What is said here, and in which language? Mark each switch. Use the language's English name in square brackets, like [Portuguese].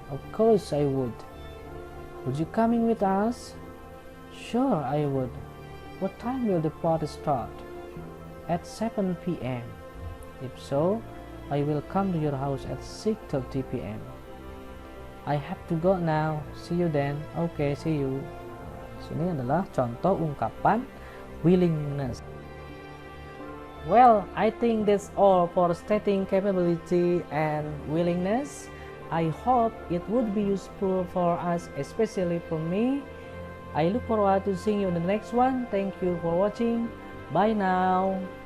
[English] Of course I would. Would you coming with us? Sure, I would. What time will the party start? At 7 p.m. If so, I will come to your house at 6:30 p.m. I have to go now. See you then. Okay, see you. [Indonesian] Sini adalah contoh ungkapan willingness. [English] Well, I think that's all for stating capability and willingness. I hope it would be useful for us, especially for me. I look forward to seeing you in the next one. Thank you for watching. Bye now.